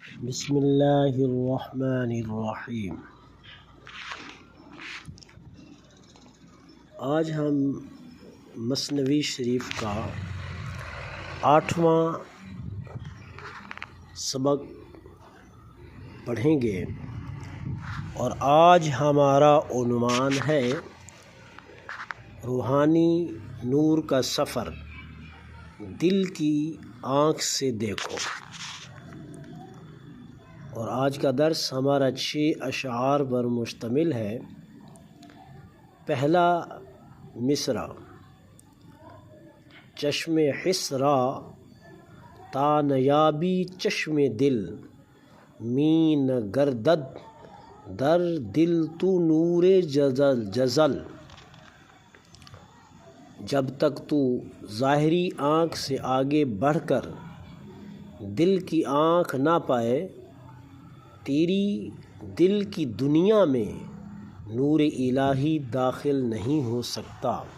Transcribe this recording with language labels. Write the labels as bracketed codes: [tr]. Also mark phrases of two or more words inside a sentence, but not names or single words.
[ur] بسم اللہ الرحمن الرحیم۔ آج ہم مثنوی شریف کا 8واں سبق پڑھیں گے اور آج ہمارا عنوان ہے روحانی نور کا سفر، دل کی آنکھ سے دیکھو۔ اور آج کا درس ہمارا 6 اشعار پر مشتمل ہے۔ پہلا مصرع: [fa] چشم حس را تا نیابی چشم دل، می نہ گردد در دل تو نور جزل۔ [ur] جب تک تو ظاہری آنکھ سے آگے بڑھ کر دل کی آنکھ نہ پائے، تیری دل کی دنیا میں نور الہی داخل نہیں ہو سکتا۔